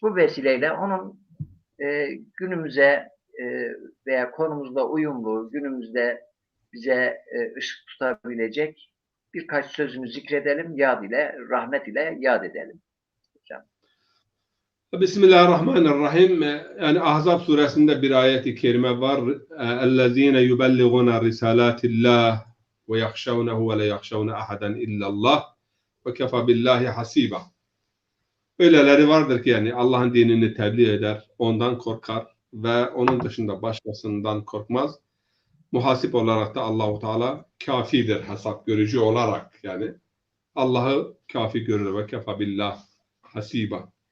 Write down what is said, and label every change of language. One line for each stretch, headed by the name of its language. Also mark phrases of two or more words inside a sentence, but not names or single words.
Turkish: Bu vesileyle onun günümüze veya konumuzla uyumlu, günümüzde bize ışık tutabilecek birkaç sözünü zikredelim, yad ile, rahmet ile yad edelim. Hocam. Bismillahirrahmanirrahim. Yani Ahzab suresinde bir ayet-i kerime var.
Arabic: اَلَّذ۪ينَ يُبَلِّغُونَ رِسَالَاتِ اللّٰهِ وَيَخْشَوْنَهُ وَلَا يَخْشَوْنَ أَحَدًا إِلَّا اللّٰهِ وَكَفَى بِاللّٰهِ حَسِيبًا.
Turkish: Öyleleri vardır ki yani Allah'ın dinini tebliğ eder, ondan korkar ve onun dışında başkasından korkmaz. Muhasip olarak da Allahu Teala kafidir, hesap görücü olarak yani Allah'ı kafi görür ve
Arabic: كفى بالله حسيبا.